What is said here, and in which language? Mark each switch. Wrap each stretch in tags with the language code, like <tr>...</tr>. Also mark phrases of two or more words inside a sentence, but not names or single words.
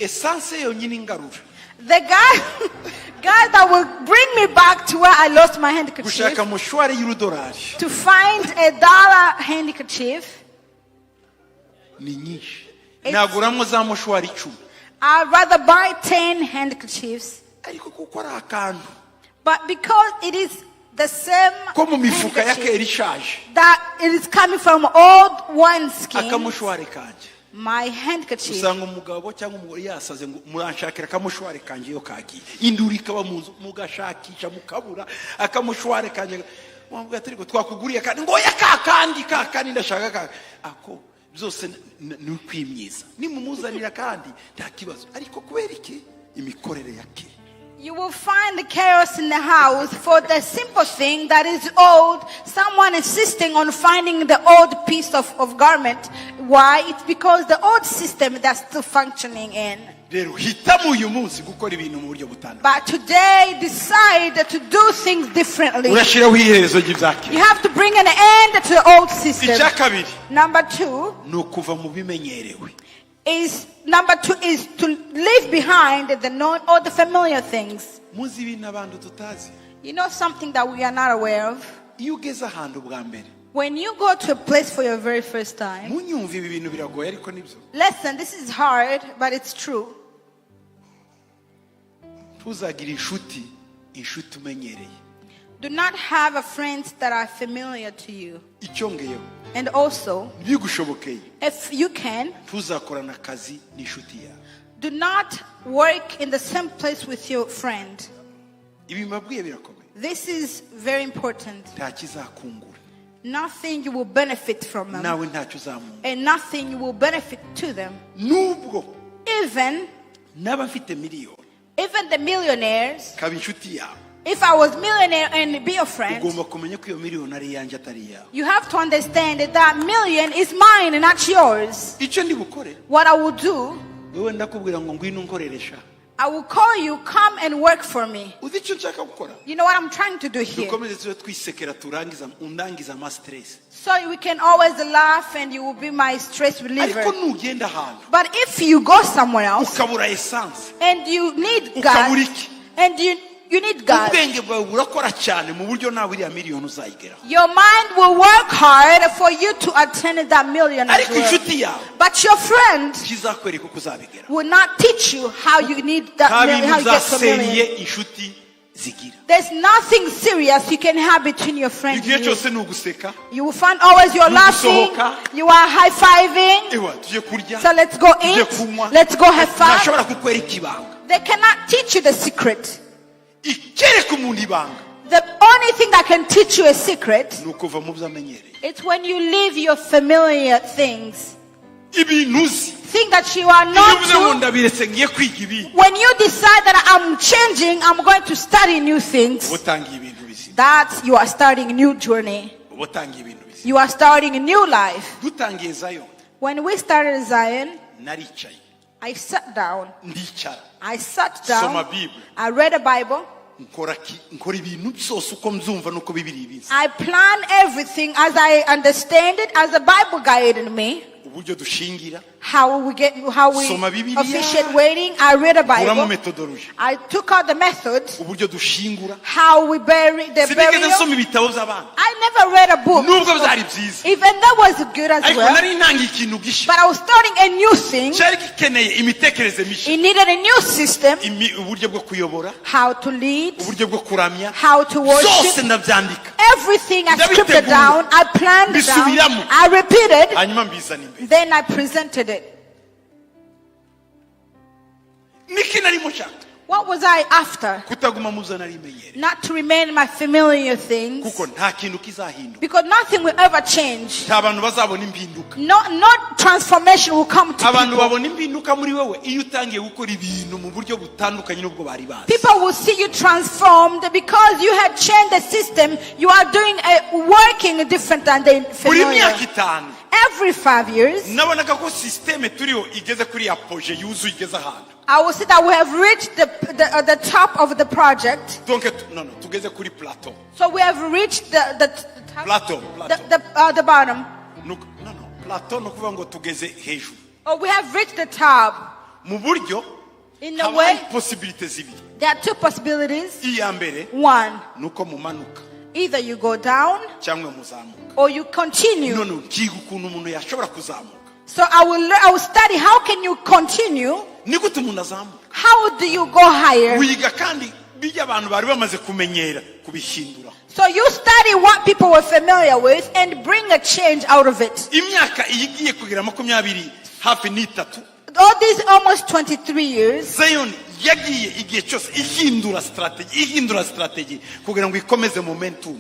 <en>The guy that will bring me back to where I lost my handkerchief, to find $1 handkerchief, I'd rather buy 10 handkerchiefs. But because it is the same handkerchief that it is coming from old wineskin, my handkerchief,</en> <rw>byose nukwimyiza nimumuzanira kandi nta kibazo ariko kuberiki imikorere yake.</rw> <en>You will find the chaos in the house for the simple thing that is old. Someone insisting on finding the old piece of garment. Why? It's because the old system that's still functioning in. But today, decide to do things differently. You have to bring an end to the old system. Number 2, is number 2 is to leave behind the known or the familiar things.</en> <rw>muzi ibintu abantu tutazi.</rw> <en>You know something that we are not aware of?</en> <rw>iyo ugeze ahantu bwa mbere,</rw> <en>When you go to a place for your very first time,</en> <rw>munyumva ibi bintu biragoye ariko nibyo.</rw> <en>listen, this is hard, but it's true.</en> <rw>ntuzagire inshuti umenyereye.</rw> <en>Do not have a friends that are familiar to you.</en> <rw>icyongeyeho,</rw> <en>And also,</en> <rw>bigushobokeye,</rw> <en>if you can,</en> <rw>ntuzakorana akazi n'inshuti yawe.</rw> <en>do not work in the same place with your friend.</en> <rw>ibi mbabwiye birakomeye.</rw> <en>This is very important.</en> <rw>nta kizakungura,</rw> <en>Nothing you will benefit from them,</en> <rw>nawe ntacyo uzamungura.</rw> <en>and nothing you will benefit to them.</en> <rw>nubwo</rw> <en>Even</en> <rw>naba mfite miliyoni,</rw> <en>the millionaires,</en> <rw>kaba inshuti yawe,</rw> <en>if I was millionaire and be your friend,</en> <rw>ugomba kumenya ko iyo miliyoni ari iyanjye atari iyawe.</rw> <en>you have to understand that that million is mine and not yours.</en> <rw>icyo ndi bukore,</rw> <en>What I will do,</en> <rw>wowe ndakubwira ngo ngwino unkoreresha.</rw> <en>I will call you, come and work for me.</en> <rw>uzi icyo nshaka gukora?</rw> <en>You know what I'm trying to do here?</en> <rw>dukomeze tube twisekera undangiza ama stress.</rw> <en>So we can always laugh and you will be my stress reliever.</en> <rw>ariko nugenda ahantu</rw> <en>But if you go somewhere else</en> <rw>ukabura essence,</rw> <en>and you need</en> <rw>ukabura God, iki,</rw> <en>and you need God,</en> <rw>ubwenge bwawe burakora cyane mu buryo nawe iriya miliyoni uzayigeraho.</rw> <en>your mind will work hard for you to attain that million as</en> <rw>ariko</rw> <en>well.</en> <rw>inshuti yawe</rw> <en>But your friend</en> <rw>kizakwereka uko uzabigeraho.</rw> <en>will not teach you how you need that</en> <rw>nta</rw> <en>million,</en> <rw>bintu</rw> <en>how you get to a</en> <rw>uzaseriye</rw> <en>million.</en> <rw>inshuti zigira.</rw> <en>There's nothing serious you can have between your friends.</en> <rw>igihe</rw> <en>and you.</en> <rw>cyose ni uguseka.</rw> <en>You will find always you're laughing,</en> <rw>Nugusohoka.</rw> <en>you are high-fiving.</en> <rw>ewa tujye kurya,</rw> <en>So let's go</en> <rw>tujye</rw> <en>eat,</en> <rw>kunywa.</rw> <en>let's go have fun.</en> <rw>ntashobora kukwereka ibanga.</rw> <en>They cannot teach you the secret.</en> <rw>ikereka umuntu ibanga</rw> <en>The only thing that can teach you a secret</en> <rw>ni ukuva mu byo amenyereye.</rw> <en>is when you leave your familiar things.</en> <rw>ibintu uzi,</rw> <en>Think that you are</en> <rw>iyo</rw> <en>not</en> <rw>uvuze ngo</rw> <en>to.</en> <rw>ndabiretse ngiye kwiga ibi,</rw> <en>When you decide that I'm changing, I'm going to study new things,</en> <rw>utangiye ibintu bizima.</rw> <en>that you are starting a new journey.</en> <rw>utangiye ibintu bizima.</rw> <en>You are starting a new life.</en> <rw>dutangiye Zion,</rw> <en>When we started Zion,</en> <rw>naricaye,</rw> <en>I sat down.</en> <rw>ndicara,</rw> <en>I sat</en> <rw>soma</rw> <en>down. Bible, I read a Bible.</en> <rw>nkora ibintu byose uko mbyumva nuko bibiri ibizi.</rw> <en>I plan everything as I understand it, as the Bible guided me.</en> <rw>uburyo dushingira,</rw> <en>How we</en> <rw>Soma Bibiliya.</rw> <en>officiate waiting. I read a</en> <rw>kuramo</rw> <en>Bible. methodology, I took out the method.</en> <rw>uburyo dushingura.</rw> <en>How we bury the</en> <rw>sinigeze</rw> <en>burial.</en> <rw>nsoma ibitabo by'abana</rw> <en>I never read a book.</en> <rw>nubwo byari byiza,</rw> <en>Even that was good as</en> <rw>ariko</rw> <en>well.</en> <rw>nari ntangiye ikintu gishya</rw> <en>But I was starting a new thing.</en> <rw>cyari gikeneye imitekerereze mishya.</rw> <en>It needed a new system.</en> <rw>uburyo bwo kuyobora,</rw> <en>How to lead.</en> <rw>uburyo bwo kuramya,</rw> <en>How to</en> <rw>byose</rw> <en>worship.</en> <rw>ndabyandika,</rw> <en>Everything I</en> <rw>Ndabitegura.</rw> <en>scripted down. I planned it down.</en> <rw>Mbisubiramo.</rw> <en>I repeated.</en> <rw>hanyuma mbizana imbere.</rw> <en>Then I presented it.</en> <rw>niki narimo nshaka?</rw> <en>What was I after?</en> <rw>kutaguma mu byo nari menyereye,</rw> <en>Not to remain in my familiar things.</en> <rw>kuko nta kintu kizahinduka,</rw> <en>Because nothing will ever change.</en> <rw>nta bantu bazabona impinduka.</rw> <en>No transformation will come to</en> <rw>abantu</rw> <en>people.</en> <rw>babona impinduka muri wowe iyo utangiye gukora ibintu mu buryo butandukanye n'ubwo bari bazi.</rw> <en>People will see you transformed because you had changed the system. You are doing working different than they</en> <rw>buri myaka</rw> <en>familiar. 5 Every 5 years,</en> <rw>nabonaga ko systeme turiho igeze kuri ya projet yuzuye igeze ahantu.</rw> <en>I will see that we have reached the top of the project.</en> <rw>donc tugeze kuri plateau.</rw> <en>So we have reached the top, plateau the bottom.</en> <rw>plateau no kuvuga ngo tugeze hejuru</rw> <en>Or we have reached the top.</en> <rw>mu buryo</rw> <en>In a</en> <rw>haba</rw> <en>way,</en> <rw>hari possibilité zibiri.</rw> <en>there are two possibilities.</en> <rw>iya mbere</rw> <en>One,</en> <rw>nuko mumanuka</rw> <en>either you go down</en> <rw>cyangwa muzamuka.</rw> <en>or you continue.</en> <rw>none nkiga ukuntu umuntu yashobora kuzamuka.</rw> <en>So I will study how can you continue?</en> <rw>ni gute umuntu azamuka?</rw> <en>How do you go higher?</en> <rw>wiga kandi bijya abantu bari bamaze kumenyera kubihindura.</rw> <en>So you study what people were familiar with and bring a change out of it.</en> <rw>imyaka igiye kugira 20 hafi n'itatu,</rw> <en>All these almost 23 years,</en> <rw>Zion yagiye igihe cyose ihindura strategy kugira ngo ikomeze momentum,</rw>